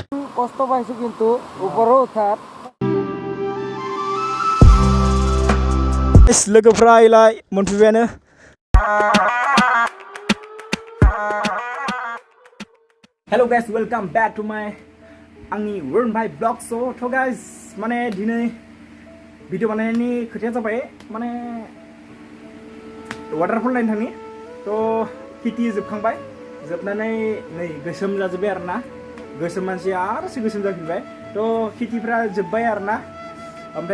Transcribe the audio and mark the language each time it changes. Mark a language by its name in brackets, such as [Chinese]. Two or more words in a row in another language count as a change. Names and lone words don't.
[Bangla] কষ্ট পাইছো কিন্তু উপরে উঠার [Bodo] लोगोफ्रा इलाय मोनफैबायानो [English] hello guys welcome back to my [Bodo] आंनि वरुण भाई ब्लॉग सो तो गाइस माने दिनै भिडिअ बानायनायनि खोथाया जाबाय माने वाटारफल नायनो थांनि तो खेथि जोबखांबाय जोबनानै नै गोसोम जाजोब्बाय आरोना गोसोम मानसिया आरोसो गोसोम जाफिनबाय तो खेथिफ्रा जोब्बाय आरोना ओमफ्राय